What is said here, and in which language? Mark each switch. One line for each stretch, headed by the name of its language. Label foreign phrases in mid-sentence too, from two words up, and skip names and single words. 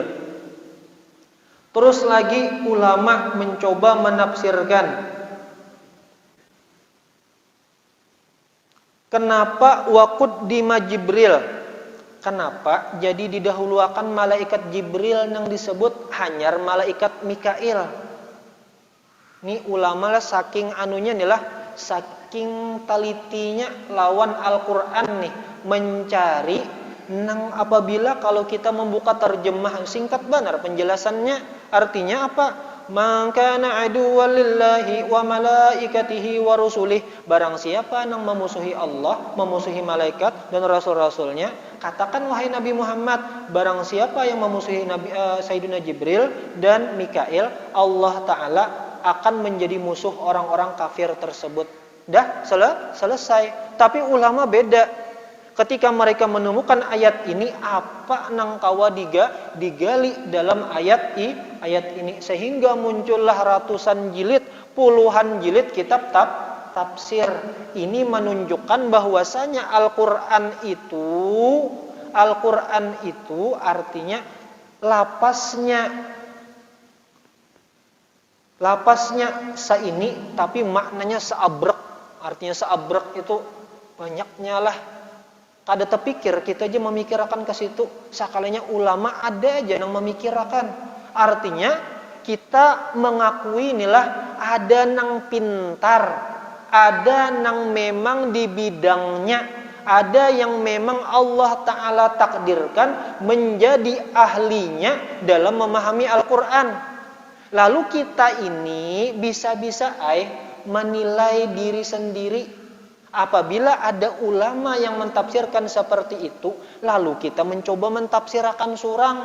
Indonesian: Terus lagi ulama mencoba menafsirkan kenapa waqaddima Jibril? Kenapa jadi didahulukan malaikat Jibril yang disebut hanyar malaikat Mikail? Ini ulama lah saking anunya nih lah, saking talitinya lawan Al-Qur'an nih mencari nang apabila kalau kita membuka terjemahan singkat benar penjelasannya artinya apa?
Arabic: من كان عدوا لله وملائكته ورسله.
Indonesian: Barang siapa yang memusuhi Allah, memusuhi malaikat dan rasul-rasulnya, katakan wahai Nabi Muhammad, barang siapa yang memusuhi Sayyidina Jibril dan Mikail, Allah Ta'ala akan menjadi musuh orang-orang kafir tersebut. Dah selesai. Tapi ulama beda. ketika mereka menemukan ayat ini, apa nang kawa digali dalam ayat ini, sehingga muncullah ratusan jilid, puluhan jilid kitab tafsir. Ini menunjukkan bahwasanya Al-Qur'an itu artinya lapasnya saini, tapi maknanya seabrek. Artinya seabrek itu banyaknya lah.
Banjar: Kada terpikir, kita aja memikirkan ke situ.
Indonesian: Sekalinya ulama ada aja yang memikirkan. Artinya kita mengakui inilah ada nang pintar, ada nang memang di bidangnya, ada yang memang Allah Ta'ala takdirkan menjadi ahlinya dalam memahami Al-Quran. Lalu kita ini bisa-bisa menilai diri sendiri. Apabila ada ulama yang mentafsirkan seperti itu, lalu kita mencoba mentafsirkan surang.